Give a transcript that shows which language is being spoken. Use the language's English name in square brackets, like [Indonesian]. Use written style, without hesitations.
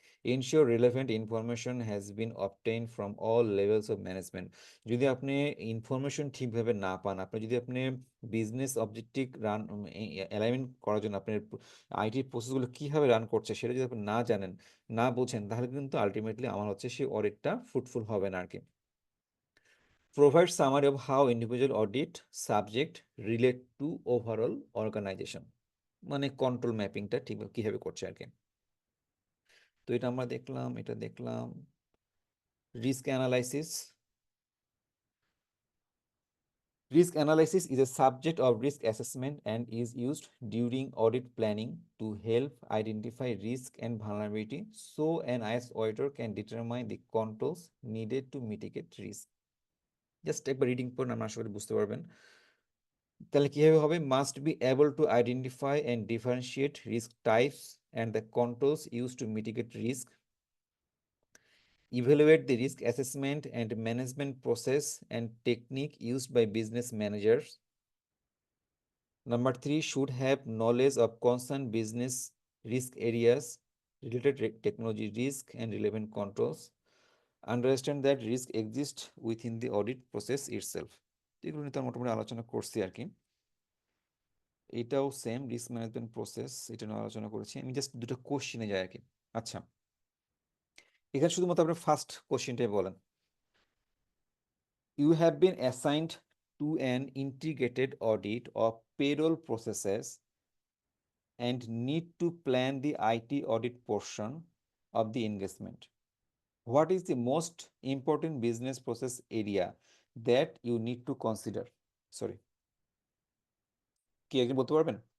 [English] Ensure relevant information has been obtain from all levels of management. [Bangla] যদি আপনি information ঠিকভাবে না পান, আপনি যদি আপনি বিজনেস অবজেক্টিভ রান অ্যালাইনমেন্ট করার জন্য আপনার আইটি প্রসেসগুলো কিভাবে রান করছে সেটা যদি আপনি না জানেন, না বোঝেন, তাহলে কিন্তু আলটিমেটলি আমার হচ্ছে সেই অডিটটা ফ্রুটফুল হবে না আর কি। [English] Provide summary of how individual audit subject relate to overall organization, [Bangla] মানে কন্ট্রোল ম্যাপিংটা ঠিক কিভাবে করছে আর কি। তো এটা আমরা দেখলাম, এটা দেখলাম। Risk analysis. [English] Risk analysis is a subject of risk assessment and is used during audit planning to help identify risk and vulnerability so an IS auditor can determine the controls needed to mitigate risk. [Bangla] Just একবার reading পড়ুন, আমরা আশা করি বুঝতে পারবেন। তাহলে কিভাবে হবে, [English] Must be able to identify and differentiate risk types and the controls use to mitigate risk, evaluate the risk assessment and management process and technique used by business managers. Number three, should have knowledge of concerned business risk areas, related technology risk and relevant controls. Understand that risk exists within the audit process itself। [Bangla] এগুলো নিয়ে তো মোটামুটি আলোচনা করছি আর কি। এটাও same risk management process, এটা নিয়ে আলোচনা করেছি। আমি জাস্ট দুটো কোশ্চিনে যাই আর কি। আচ্ছা, এখানে শুধুমাত্র আপনি ফার্স্ট কোশ্চিনটাই বলেন। [English] You have been assigned to an integrated audit of payroll processes and need to plan the IT audit portion of the engagement. What is the most important business process area that you need to consider? [Bangla] Sorry, কি একজন বলতে পারবেন?